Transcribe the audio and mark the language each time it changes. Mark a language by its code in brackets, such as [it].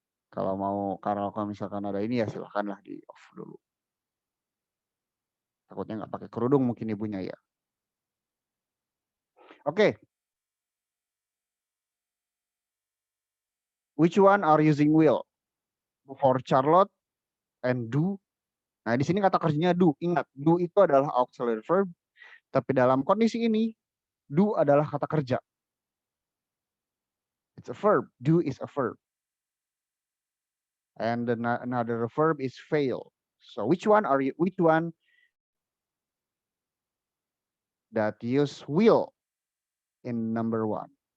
[id] Kalau mau, kalau misalkan ada ini ya silahkanlah di off dulu. Takutnya nggak pakai kerudung mungkin ibunya ya. Oke. [en] Which one are using will? For Charlotte and do. [id] Nah, di sini kata kerjanya do. Ingat, do itu adalah auxiliary verb. Tapi dalam kondisi ini, do adalah kata kerja. [en] It's a verb. Do is a verb. And another verb is fail. So which one that use will in number 1?